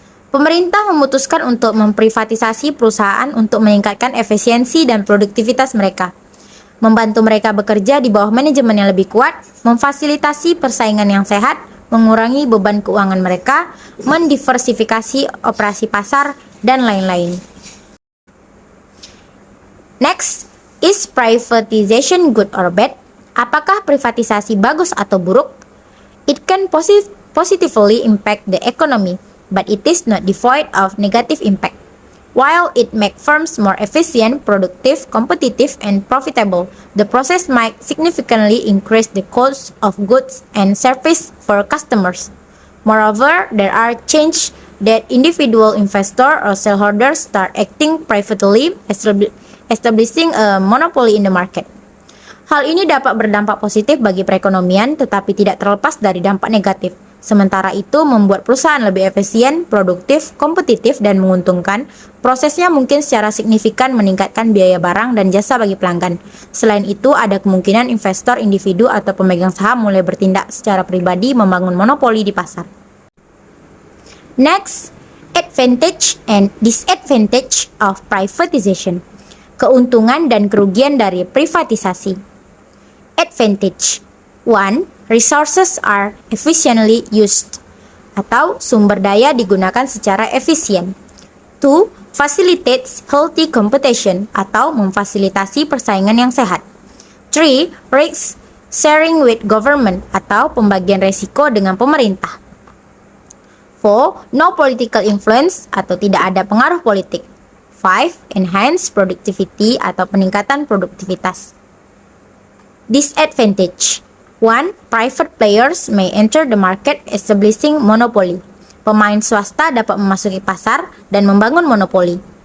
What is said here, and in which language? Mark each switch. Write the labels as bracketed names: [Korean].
[Indonesian] Pemerintah memutuskan untuk memprivatisasi perusahaan untuk meningkatkan efisiensi dan produktivitas mereka, membantu mereka bekerja di bawah manajemen yang lebih kuat, memfasilitasi persaingan yang sehat, mengurangi beban keuangan mereka, mendiversifikasi operasi pasar, dan lain-lain. [English] Next, is privatization good or bad? [Indonesian] Apakah privatisasi bagus atau buruk? [English] It can positively impact the economy, but it is not devoid of negative impact. While it makes firms more efficient, productive, competitive, and profitable, the process might significantly increase the cost of goods and services for customers. Moreover, there are changes that individual investors or shareholders start acting privately, establishing a monopoly in the market. [Indonesian] Hal ini dapat berdampak positif bagi perekonomian, tetapi tidak terlepas dari dampak negatif. Sementara itu, membuat perusahaan lebih efisien, produktif, kompetitif, dan menguntungkan, prosesnya mungkin secara signifikan meningkatkan biaya barang dan jasa bagi pelanggan. Selain itu, ada kemungkinan investor, individu, atau pemegang saham mulai bertindak secara pribadi membangun monopoli di pasar. [English] Next, advantage and disadvantage of privatization. [Indonesian] Keuntungan dan kerugian dari privatisasi. [English] Advantage 1. Resources are efficiently used [Indonesian] atau sumber daya digunakan secara efisien. 2. [English] Facilitates healthy competition [Indonesian] atau memfasilitasi persaingan yang sehat. 3. [English] Risk sharing with government [Indonesian] atau pembagian resiko dengan pemerintah. 4. [English] No political influence [Indonesian] atau tidak ada pengaruh politik. 5. [English] Enhance productivity [Indonesian] atau peningkatan produktivitas. [English] Disadvantage 1. Private players may enter the market establishing monopoly. [Indonesian] Pemain swasta dapat memasuki pasar dan membangun monopoli.